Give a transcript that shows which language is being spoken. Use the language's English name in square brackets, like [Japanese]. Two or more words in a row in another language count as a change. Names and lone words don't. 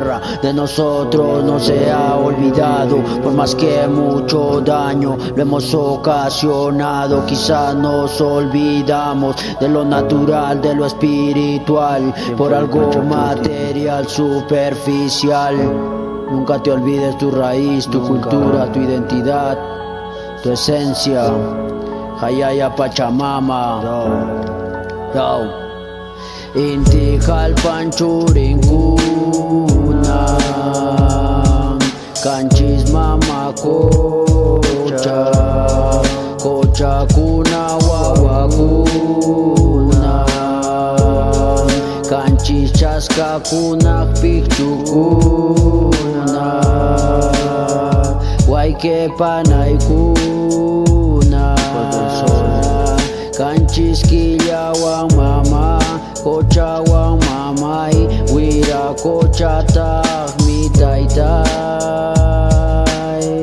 [Spanish] De nosotros no se ha olvidado, por más que mucho daño lo hemos ocasionado. Quizás nos olvidamos de lo natural, de lo espiritual, por algo material, superficial. Nunca te olvides tu raíz, tu cultura, tu identidad, tu esencia. Hayaya Pachamama. Yo. [Quechua] Inti jalpan churinkuna kanchis mama kochakuna wawakuna kanchis chaskakuna pikchukuna wayke panaykuna kanchis killawan mama kochawan mamay wirakochatakmi taytay.